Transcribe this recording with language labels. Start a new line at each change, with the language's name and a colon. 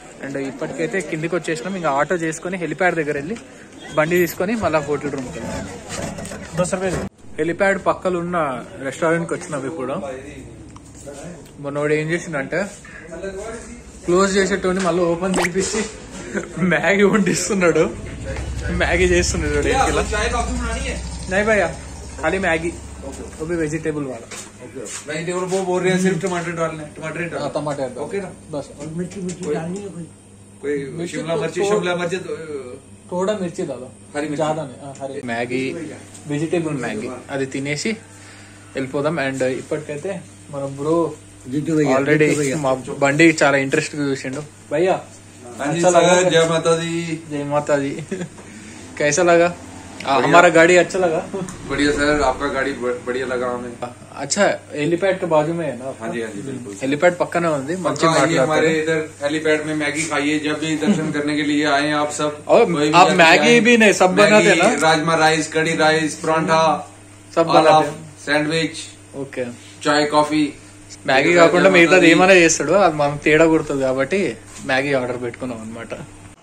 Telugu: And ఇప్పటికైతే కిందికి వచ్చేసినాం. ఇంకా ఆటో చేసుకుని హెలిప్యాడ్ దగ్గర వెళ్ళి బండి తీసుకొని మళ్ళీ హోటల్ రూమ్కి వెళ్ళాం. హెలిప్యాడ్ పక్కన ఉన్న రెస్టారెంట్కి వచ్చినాం ఇప్పుడు. మొన్నోడు ఏం చేసిండంటే క్లోజ్ చేసేటోని మళ్ళీ ఓపెన్ చేపించి మ్యాగీ వండిస్తున్నాడు. మ్యాగీ చేస్తున్నాడు.
Hindi: नहीं भैया खाली मैगी वो भी वेजिटेबल वाला. वेजिटेबल वो बोल रहे हैं सिर्फ टमाटर डालने. टमाटर ओके ना बस. और मिर्ची डालनी है कोई शिमला मिर्ची थोड़ा మిర్చి దాదా జ్యాదా హరి
Telugu: మ్యాగీ వెజిటేబుల్ మ్యాగీ అది తినేసి వెళ్ళిపోదాం. అండ్ ఇప్పటికైతే మన బ్రో ఆల్రెడీ మా బండి చాలా ఇంట్రెస్ట్ గా చూసిండు. భయ్యా
Hindi: जय माता दी. जय माता दी. कैसा लगा हमारा गाड़ी? अच्छा लगा. बढ़िया सर, आपका गाड़ी बढ़िया लगा हमें. अच्छा हेलीपैड के बाजू में है ना? हाँ जी बिल्कुल. हेलीपैड पक्का
Telugu: ఉంది.
Hindi: हमारे इधर हेलीपैड में मैगी खाइए जब भी दर्शन करने के लिए आए आप सब. और आप मैगी भी नहीं सब बनाते ना? राजमा राइस, कड़ी राइस, परांठा सब बनाते. Sandwich,
Telugu: okay. చాయ్, కాఫీ. మ్యాగీ కాకుండా మిగతాది ఏమైనా చేస్తాడు. అది మనం తేడా కొడుతుంది కాబట్టి మ్యాగీ ఆర్డర్ పెట్టుకున్నాం అనమాట.